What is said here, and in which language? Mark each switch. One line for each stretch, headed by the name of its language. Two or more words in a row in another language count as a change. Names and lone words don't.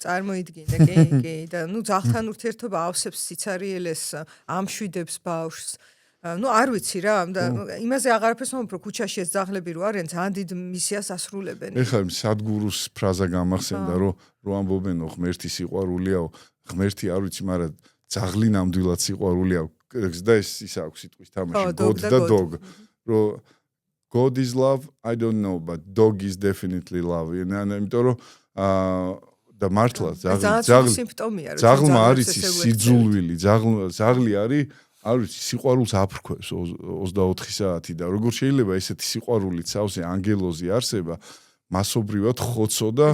Georgian: წარმოიდგინე, კი, და ნუ ძაღლთან ურთიერთობა ავსებს სიცარიელეს, ამშვიდებს ბავშვს ну არ ვიცი რა და იმაზე აღარაფერს მომბ რომ ქუჩაში ეს ძაღლები რო არიან ძალიან დიდ მისიას ასრულებენ. ეხლა სადგურუს ფრაზა გამახსენდა რომ ამბობენ ღმერთი სიყვარულია, ღმერთი არ ვიცი, მაგრამ ძაღლი ნამდვილად სიყვარულია და ის აქვს სიტყვის თამაში God და dog რომ
English: God is love, I don't know, but dog is definitely love.
Georgian: იმიტომ რომ და მართლა ძაღლმა არის სიძულვილი, ძაღლი არის არ ვიცი, სიყვარულს აფრქვევს 24 საათი და როგორ შეიძლება ესეთი სიყვარული ცავზე ანგელოზი არსება მასობრივად ხოცო და